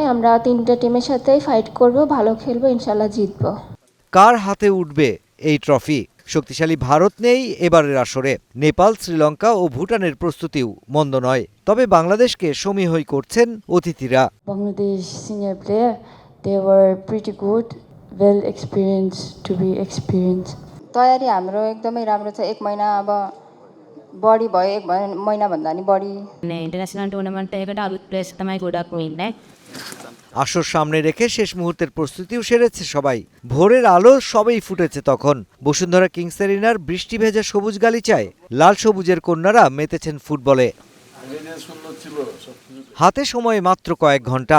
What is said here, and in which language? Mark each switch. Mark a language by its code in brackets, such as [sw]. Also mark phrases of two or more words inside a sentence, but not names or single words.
[bn] আমরা তিনটা টিমের সাথেই ফাইট করব, ভালো খেলবো, [ar] إن شاء الله [bn] জিতবো। কার হাতে উঠবে এই ট্রফি? শক্তিশালী ভারত নেই এবারের আসরে। নেপাল, শ্রীলঙ্কা ও ভুটানের প্রস্তুতিও মন্দ নয়। তবে বাংলাদেশকে সমীহই করছেন অতিথিরা। [en] Bangladesh senior player, they were pretty good, well experienced to be experienced. [ne] तयारी हाम्रो एकदमै राम्रो छ। 1 महिना अब बढी भयो, 1 महिनाभन्दा नि बढी। [en] international tournament [si] एකට අලුත් ප්ලේස් තමයි ගොඩක් වෙන්නේ. [bn] আসর সামনে রেখে শেষ মুহূর্তের প্রস্তুতিও সেরেছে সবাই। ভোরের আলো সবেই ফুটেছে তখন। বসুন্ধরা কিংস এরিনার বৃষ্টি ভেজা সবুজ গালিচায় লাল সবুজের কন্যারা মেতেছেন ফুটবলে। হাতে সময় মাত্র কয়েক ঘন্টা।